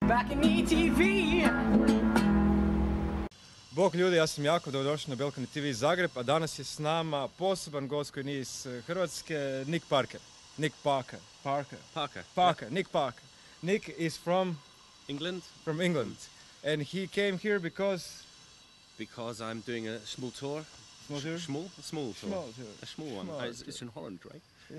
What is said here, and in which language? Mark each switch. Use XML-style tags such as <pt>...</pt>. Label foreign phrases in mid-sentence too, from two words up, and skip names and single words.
<hr>BalconyTV. Bog ljudi, ja sam Jakov, dobrodošli na BalconyTV Zagreb, a danas je s nama poseban gost koji nije iz Hrvatske, Nick Parker. Nick Parker. Nick Parker.</hr> <en>Nick is from England. From England. And he came here because I'm doing a small tour. Small tour? Small tour. Small tour. A small one. It's in Holland, right? Yeah.</en>